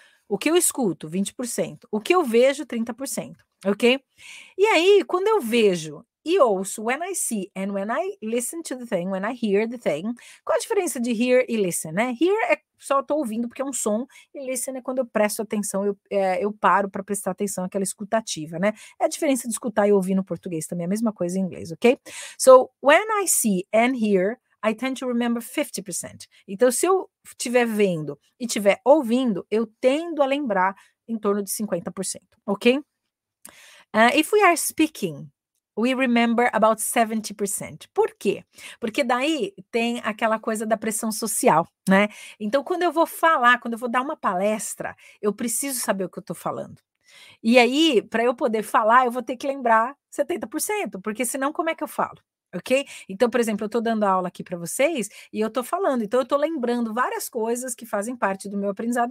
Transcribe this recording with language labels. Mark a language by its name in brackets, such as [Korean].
[Portuguese] O que eu escuto, 20%. O que eu vejo, 30%, ok? E aí, quando eu vejo e ouço [English] when I see and when I listen to the thing, when I hear the thing. [Portuguese] Qual a diferença de hear e listen, né? Hear é só estou ouvindo porque é um som, e listen é quando eu presto atenção, eu paro para prestar atenção, aquela escutativa, né? É a diferença de escutar e ouvir no português também, é a mesma coisa em inglês, ok? [English] So, when I see and hear, I tend to remember 50%. [Portuguese] Então, se eu estiver vendo e estiver ouvindo, eu tendo a lembrar em torno de 50%, ok? [English] If we are speaking, we remember about 70%. [Portuguese] Por quê? Porque daí tem aquela coisa da pressão social, né? Então, quando eu vou falar, quando eu vou dar uma palestra, eu preciso saber o que eu estou falando. E aí, para eu poder falar, eu vou ter que lembrar 70%, porque senão como é que eu falo? Ok? Então, por exemplo, eu estou dando aula aqui para vocês e eu estou falando, então eu estou lembrando várias coisas que fazem parte do meu aprendizado.